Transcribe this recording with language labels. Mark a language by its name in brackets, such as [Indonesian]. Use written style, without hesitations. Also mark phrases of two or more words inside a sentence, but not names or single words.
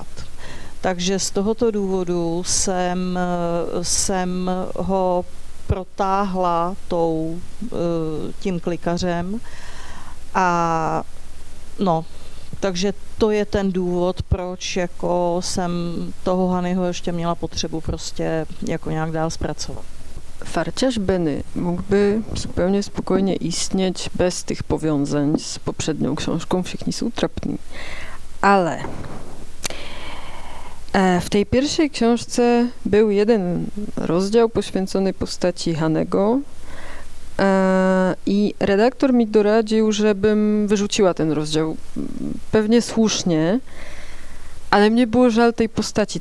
[Czech] Takže z tohoto důvodu jsem ho protáhla tím klikařem a no, takže to je ten důvod, proč jako jsem toho Hanyho ještě měla potřebu prostě jako nějak dál zpracovat. [Polish] Farciarz Benny mógłby zupełnie spokojnie istnieć bez tych powiązań z poprzednią książką Všichni jsou trapní. Ale w tej pierwszej książce był jeden rozdział poświęcony postaci Hanego i redaktor mi doradził, żebym wyrzuciła ten rozdział. Pewnie słusznie, ale mnie było żal tej postaci.